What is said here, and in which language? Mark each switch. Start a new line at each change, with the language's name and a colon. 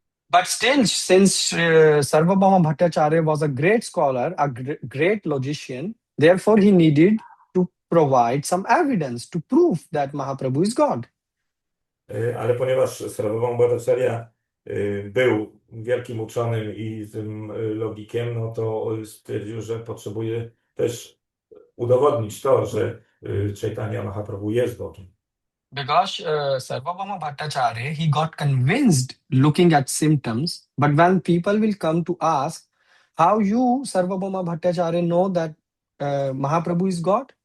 English: But still, since Sarvabhauma Bhattacharya was a great scholar, a great logician, therefore he needed to provide some evidence to prove that Mahaprabhu is God.
Polish: Ale ponieważ Sarvabhauma Bhattacharya był wielkim uczonym i tym logikiem, no to stwierdził, że potrzebuje też udowodnić to, że Caitanya Mahaprabhu jest Bogiem.
English: Because Sarvabhauma Bhattacharya, he got convinced looking at symptoms, but when people will come to ask, how you, Sarvabhauma Bhattacharya, know that Mahaprabhu is God?